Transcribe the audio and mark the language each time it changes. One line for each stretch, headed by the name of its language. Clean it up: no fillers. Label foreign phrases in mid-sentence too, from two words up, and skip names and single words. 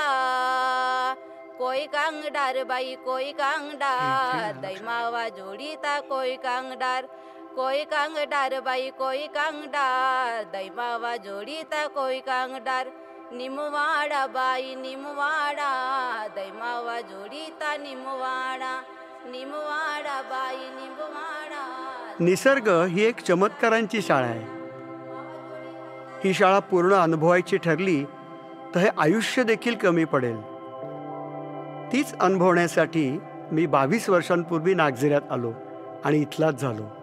Gondi: कोई कांगडार बाई कोई कांगडार दैमावा जोडीता कोई कांगडार, कोई कांगडार बाई कोई कांगडार दैमावा जोडीता कोई कांगडार. निमवाडा बाई निमवाडा दैमावा जोडीता निमवाडा, निमवाडा बाई निमवाडा.
Marathi: निसर्ग ही एक चमत्कारांची शाळा आहे. ही शाळा पूर्ण अनुभवायची ठरली तर हे आयुष्य देखील कमी पडेल. तीच अनुभवण्यासाठी मी 22 वर्षांपूर्वी नागझिऱ्यात आलो आणि इथलाच झालो.